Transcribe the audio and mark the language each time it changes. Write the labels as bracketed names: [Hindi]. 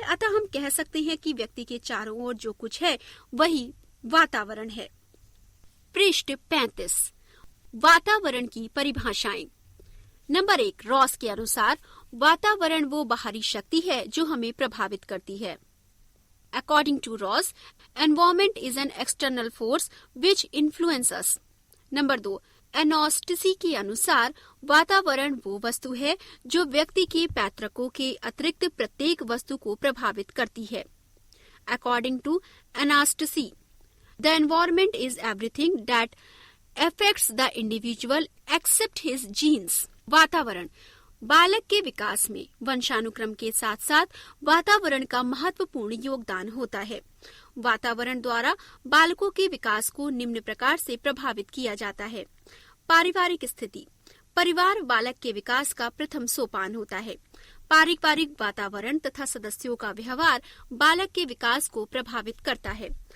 [Hindi] अतः हम कह सकते हैं कि व्यक्ति के चारों ओर जो कुछ है वही वातावरण है। पृष्ठ 35। वातावरण की परिभाषाएं। नंबर 1, रॉस के अनुसार वातावरण वो बाहरी शक्ति है जो हमें प्रभावित करती है। [English] According to Ross, environment is an external force which influences us. [Hindi] Number 2, एनोस्टिसी के अनुसार वातावरण वो वस्तु है जो व्यक्ति के पैतृकों के अतिरिक्त प्रत्येक वस्तु को प्रभावित करती है. [English] According to Anastasy, the environment is everything that affects the individual except his genes. [Hindi] वातावरण बालक के विकास में वंशानुक्रम के साथ साथ वातावरण का महत्वपूर्ण योगदान होता है. वातावरण द्वारा बालकों के विकास को निम्न प्रकार से प्रभावित किया जाता है. पारिवारिक स्थिति. परिवार बालक के विकास का प्रथम सोपान होता है. पारिवारिक वातावरण तथा सदस्यों का व्यवहार बालक के विकास को प्रभावित करता है.